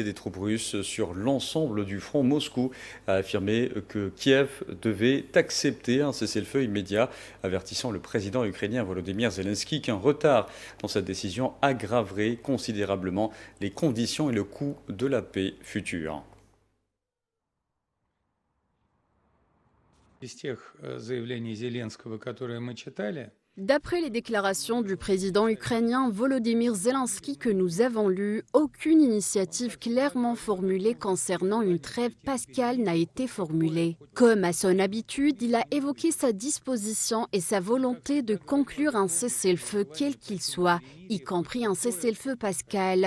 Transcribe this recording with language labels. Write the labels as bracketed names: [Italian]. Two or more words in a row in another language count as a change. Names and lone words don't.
[French] des troupes russes sur l'ensemble du front, Moscou a affirmé que Kiev devait accepter un cessez-le-feu immédiat, avertissant le président ukrainien Volodymyr Zelensky qu'un retard dans cette décision aggraverait considérablement les conditions et le coût de la paix future. [Russian] Из тех заявлений Зеленского, которые мы читали, [French] D'après les déclarations du président ukrainien Volodymyr Zelensky que nous avons lues, aucune initiative clairement formulée concernant une trêve pascale n'a été formulée. Comme à son habitude, il a évoqué sa disposition et sa volonté de conclure un cessez-le-feu quel qu'il soit, y compris un cessez-le-feu pascal.